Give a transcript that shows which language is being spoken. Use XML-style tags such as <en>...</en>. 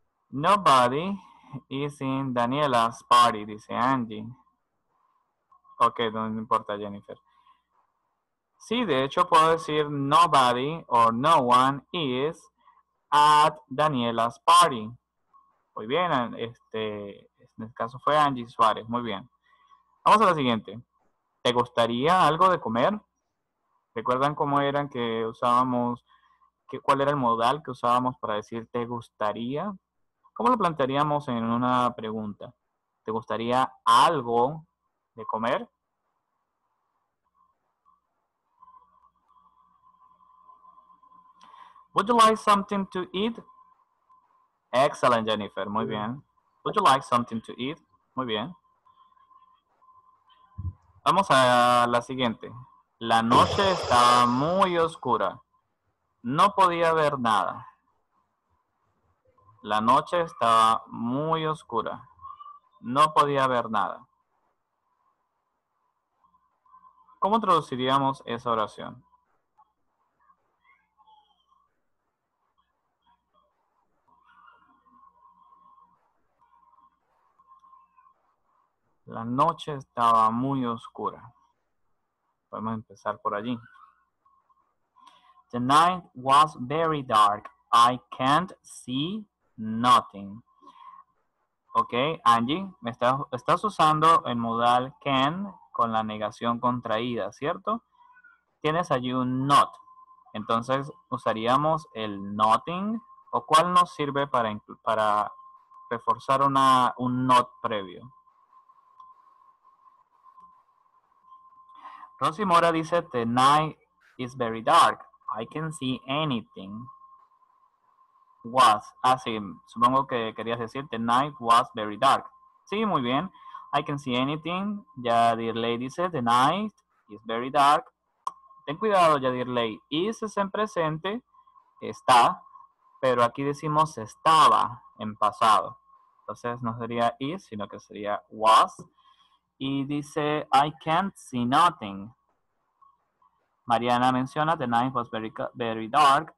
<en>Nobody is in Daniela's party,</en> <es>dice</es> <en>Angie.</en> <es>Ok, no importa, Jennifer. Sí, de hecho puedo decir</es> <en>nobody or no one is at Daniela's party.</en> <es>Muy bien, en este caso fue Angie Suárez, muy bien. Vamos a la siguiente. ¿Te gustaría algo de comer? ¿Recuerdan cómo eran que usábamos, cuál era el modal que usábamos para decir te gustaría? ¿Cómo lo plantearíamos en una pregunta? ¿Te gustaría algo de comer?</es> <en>Would you like something to eat? Excellent, Jennifer.</en> <es>Muy bien.</es> <en>Would you like something to eat?</en> <es>Muy bien. Vamos a la siguiente. La noche estaba muy oscura. No podía ver nada. La noche estaba muy oscura. No podía ver nada. ¿Cómo traduciríamos esa oración? La noche estaba muy oscura. Podemos empezar por allí.</es> <en>The night was very dark. I can't see nothing.</en> <es>Ok, Angie, estás usando el modal can con la negación contraída, ¿cierto? Tienes allí un not. Entonces usaríamos el nothing. ¿O cuál nos sirve para reforzar un not previo?</es> <en>Rosy Mora</en> <es>dice,</es> <en>the night is very dark. I can see anything. Was.</en> <es>Sí, supongo que querías decir,</es> <en>the night was very dark.</en> <es>Sí, muy bien.</es> <en>I can see anything. Yadirley</en> <es>dice,</es> <en>the night is very dark.</en> <es>Ten cuidado, Yadirley. Is es en presente, está, pero aquí decimos estaba en pasado. Entonces no sería is, sino que sería was. Y dice,</es> <en>I can't see nothing. Mariana</en> <es>menciona,</es> <en>the night was very dark.</en>